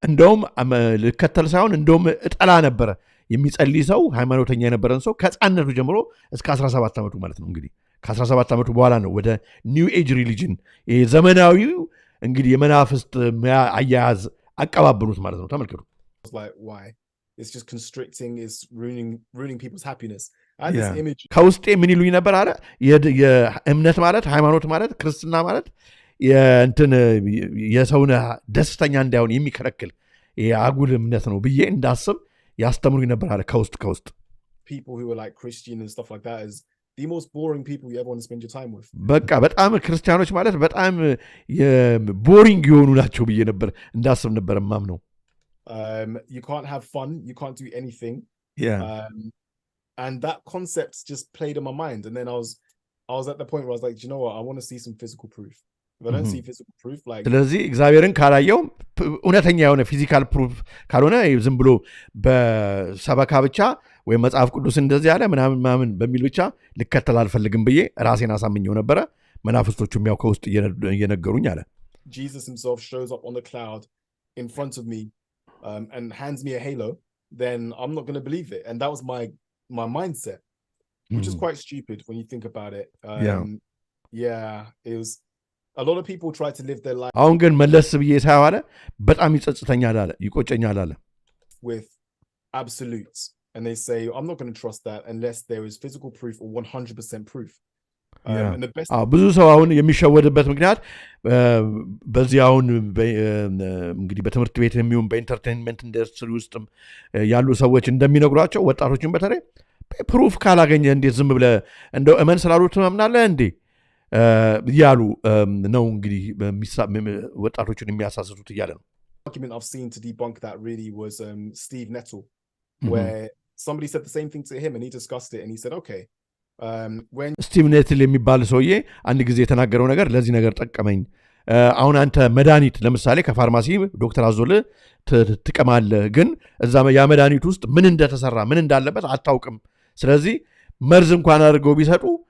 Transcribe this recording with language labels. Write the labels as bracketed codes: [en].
[am] እንደውም ልከተል ሳይሆን እንደውም እጠላ ነበረ። የሚጸልይ ሰው ሃይማኖተኛ የነበረን ሰው ከሕፃንነቱ ጀምሮ እስከ 17 ዓመቱ ማለት ነው። እንግዲህ ከ17 ዓመቱ በኋላ ነው ወደ ኒው ኤጅ ሪሊጅን ዘመናዊው እንግዲህ የመናፍስት አያያዝ አቀባበሉት ማለት ነው። ተመልከቱ። [en] Like why? It's just constricting, it's ruining people's happiness. I had this image. [am] ከውስጤ ምን ይሉኝ ነበር አለ የእምነት ማለት ሃይማኖት ማለት ክርስትና ማለት የእንትን የሰውን ደስተኛ እንዳይሆን የሚከለክል የአጉል እምነት ነው ብዬ እንዳስብ ያስተምሩኝ ነበር አለ ከውስጥ [en] people who were like Christian and stuff like that is the most boring people you ever want to spend your time with. [am] በቃ በጣም ክርስቲያኖች ማለት በጣም ቦሪንግ የሆኑ ናቸው ብዬ ነበር እንዳስብ ነበር ማምነው። [en] You can't have fun, you can't do anything. And that concept just played in my mind, and then I was at the point where I was like, you know what, I want to see some physical proof. If I don't see physical proof, like [am] ስለዚህ እግዚአብሔርን ካላየው እውነተኛ የሆነ ፊዚካል ፕሩፍ ካልሆነ ዝም ብሎ በሰበካ ብቻ ወይ መጽሐፍ ቅዱስ እንደዚህ ያለ ምናምን በሚል ብቻ ልከተል አልፈልግም ብዬ ራሴን አሳምኘው ነበረ። መናፍስቶቹም ያው ከውስጥ እየነገሩኝ አለ። [en] Jesus himself shows up on the cloud in front of me and hands me a halo, then I'm not going to believe it. And that was my mindset, which is quite stupid when you think about it. Yeah, it was a lot of people try to live their life. [am] አሁን ግን መለስ ብዬ ሳይው አለ በጣም ይጸጽተኛል አለ ይቆጨኛል አለ [en] with absolutes, and they say I'm not going to trust that unless there is physical proof or 100% proof. [am] ብዙ ሰው አሁን የሚሸወድበት ምክንያት በዚህ አሁን እንግዲህ በትምህርት ቤት የሚሆን በኢንተርቴንመንት ኢንዱስትሪ ውስጥ ያሉ ሰዎች እንደሚነግሯቸው ወጣቶችን በተለይ ፕሩፍ ካላገኘ እንዴት ዝም ብለህ እንደው እመን ስላሉት ትምናለህ እንዴ እያሉ ነው እንግዲህ ወጣቶችን የሚያሳስቱት እያለ ነው። [en] Argument I've seen to debunk that really was Steve Nettle, where somebody said the same thing to him and he discussed it and he said, okay. [am] ስቲቭ ኔትል የሚባል ሰውዬ አንድ ጊዜ የተናገረው ነገር ለዚህ ነገር ጠቀመኝ። አሁን አንተ መድኃኒት ለምሳሌ ከፋርማሲ ዶክተር አዞልህ ትቀማለህ፣ ግን እዛ ያ መድኃኒት ውስጥ ምን እንደተሰራ ምን እንዳለበት አታውቅም። ስለዚህ መርዝ እንኳን አድርገው ቢሰጡ